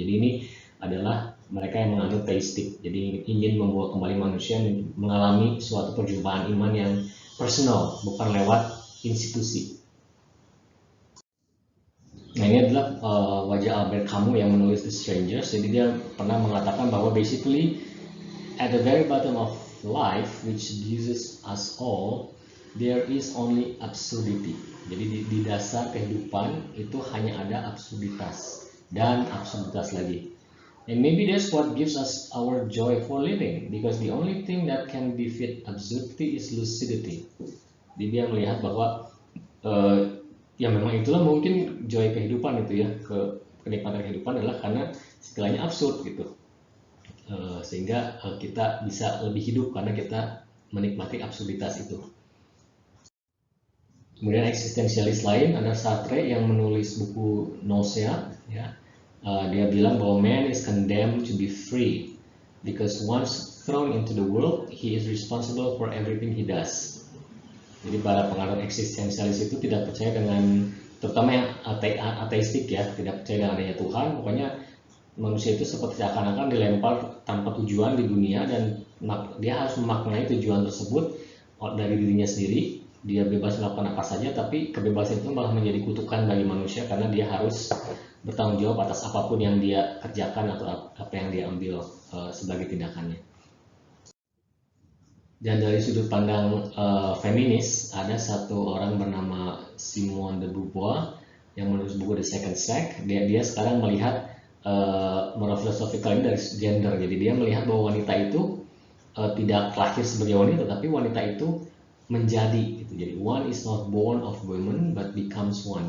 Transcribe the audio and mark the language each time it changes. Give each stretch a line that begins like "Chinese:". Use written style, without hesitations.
Indonesian: Jadi ini adalah mereka yang menganut teistik. Jadi ingin membawa kembali manusia mengalami suatu perjumpaan iman yang personal, bukan lewat institusi. Nah, ini adalah wajah Albert Camus yang menulis The Strangers. Jadi dia pernah mengatakan bahwa
English: basically at the very bottom of life, which uses us all, there is only absurdity.
Indonesian: Jadi di dasar kehidupan itu hanya ada absurditas dan absurditas lagi.
English: And maybe that's what gives us our joy for living, because the only thing that can defeat absurdity is lucidity.
Indonesian: Jadi dia melihat bahwa ya memang itulah mungkin joy kehidupan itu ya, kenikmatan kehidupan adalah karena segalanya absurd gitu. Sehingga kita bisa lebih hidup karena kita menikmati absurditas itu. Kemudian eksistensialis lain ada Sartre yang menulis buku Nausea ya. Dia bilang bahwa
English: man is condemned to be free because once thrown into the world he is responsible for everything he does.
Indonesian: Jadi para penganut eksistensialis itu tidak percaya dengan, terutama yang ateistik ya, tidak percaya dengan adanya Tuhan. Pokoknya manusia itu seperti seakan-akan dilempar tanpa tujuan di dunia, dan dia harus memaknai tujuan tersebut dari dirinya sendiri. Dia bebas melakukan apa saja, tapi kebebasan itu malah menjadi kutukan bagi manusia karena dia harus bertanggung jawab atas apapun yang dia kerjakan atau apa yang dia ambil sebagai tindakannya. Dan dari sudut pandang feminis, ada satu orang bernama Simone de Beauvoir yang menulis buku The Second Sex. Dia sekarang melihat
English: moral philosophical
Indonesian: dari gender. Jadi dia melihat bahwa wanita itu tidak lahir sebagai wanita, tapi wanita itu menjadi gitu. Jadi
English: one is not born of women but becomes one.